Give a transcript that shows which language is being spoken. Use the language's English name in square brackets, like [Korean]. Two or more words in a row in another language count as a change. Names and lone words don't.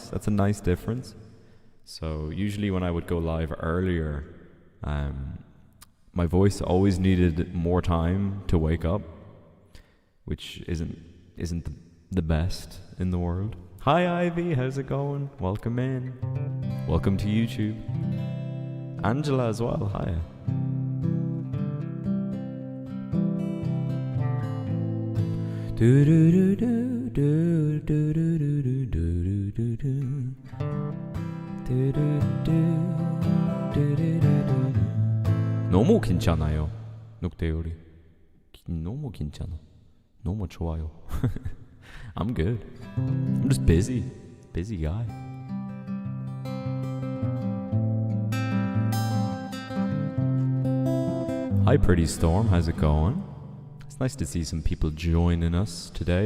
[English] That's a nice difference. So usually when I would go live earlier, my voice always needed more time to wake up, which isn't the best in the world. Hi Ivy, how's it going? Welcome in. Welcome to YouTube. Angela as well, hiya. Do do do do do do do do do do do. Do do do do do do. [Korean] 너무 괜찮아요. 녹대요리. 너무 괜찮아. 너무 좋아요. [English] I'm good. I'm just busy. Busy guy. Hi Pretty Storm, how's it going? It's nice to see some people joining us today.